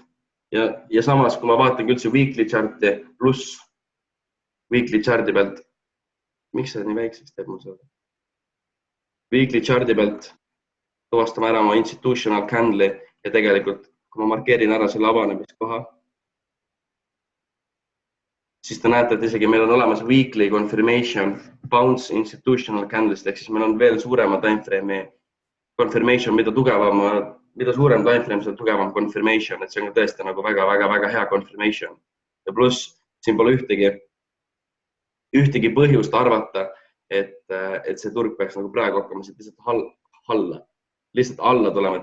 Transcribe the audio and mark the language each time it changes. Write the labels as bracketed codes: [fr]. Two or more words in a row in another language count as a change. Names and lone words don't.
[et] Ja samas, kui ma vaatan üldse [en] weekly charti [et] pluss [en] weekly charti [et] pealt, miks see nii väikseks teeb mul seda? [en] Weekly charti [et] pealt tuvastame ära oma [en] institutional candle'i [et] ja tegelikult, kui ma markeerin ära selle avanemiskoha, siis te näete, et isegi meil on olemas [en] weekly confirmation bounce institutional candle'ist, [et] ehk siis meil on veel suurema [en] timeframe'i confirmation, [et] mida suurem timeframe, seda tugevam confirmation, et see on tõesti nagu väga hea confirmation. Ja pluss, siin pole ühtegi põhjust arvata, et see turg peaks nagu praegu hakkama siit lihtsalt alla tulema,